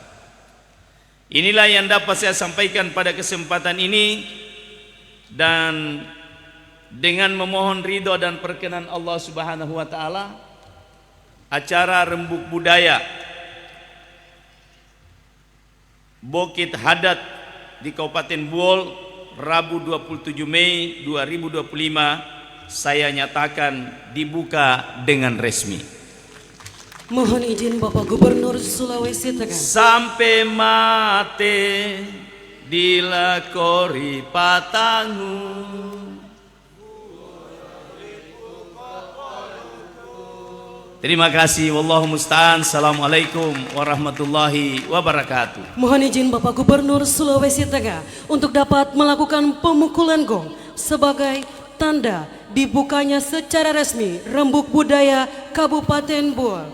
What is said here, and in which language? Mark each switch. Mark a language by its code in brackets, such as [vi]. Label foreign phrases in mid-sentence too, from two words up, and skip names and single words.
[id] Inilah yang dapat saya sampaikan pada kesempatan ini, dan dengan memohon ridho dan perkenan Allah [ar] سبحانه وتعالى, [id] acara Rembuk Budaya Bukit Hadat di Kabupaten Buol Rabu 27 Mei 2025 saya nyatakan dibuka dengan resmi. Mohon izin Bapak Gubernur Sulawesi Tengah. Sampai mate dilakori patangu, terima kasih. [ar] والله المستعان. السلام عليكم ورحمة الله وبركاته. [id] Mohon izin Bapak Gubernur Sulawesi Tengah untuk dapat melakukan pemukulan gong sebagai tanda dibukanya secara resmi Rembuk Budaya Kabupaten Buol.